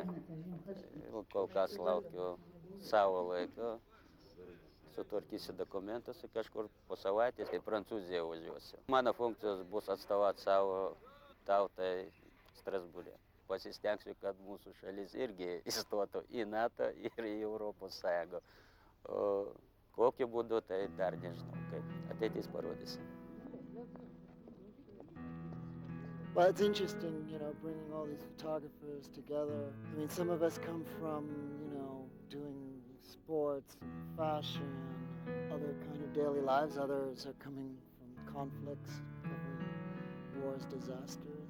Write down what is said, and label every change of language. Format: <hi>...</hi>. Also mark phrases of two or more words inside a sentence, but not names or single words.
<lt>Kol kas laukiu savo laiko, sutvarkysiu dokumentus ir kažkur po savaitės į Prancūziją važiuosiu. Mano funkcijos bus atstovauti savo tautai Strasbūre. Pasistengsiu, kad mūsų šalis irgi įstotų į NATO ir į Europos Sąjungą. O kokiu būdu, tai dar nežinau, kaip ateitis parodys.</lt> <en>Well, it's interesting, bringing all these photographers together. I mean, some of us come from, doing sports, fashion, other kind of daily lives. Others are coming from conflicts, covering wars, disasters.</en>